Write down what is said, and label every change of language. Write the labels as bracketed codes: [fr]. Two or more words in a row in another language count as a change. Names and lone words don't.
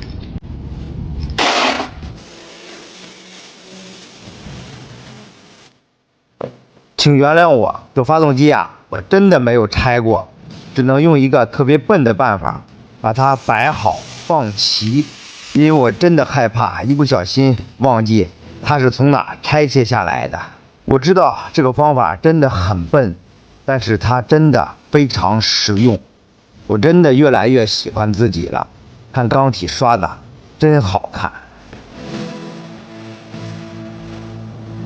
[zh] 請原諒我，這發動機啊，我真的沒有拆過，只能用一個特別笨的辦法，把它擺好放齊，因為我真的害怕一不小心忘記它是從哪拆卸下來的。我知道這個方法真的很笨，但是它真的非常實用。我真的越來越喜歡自己了，看缸體刷的真好看。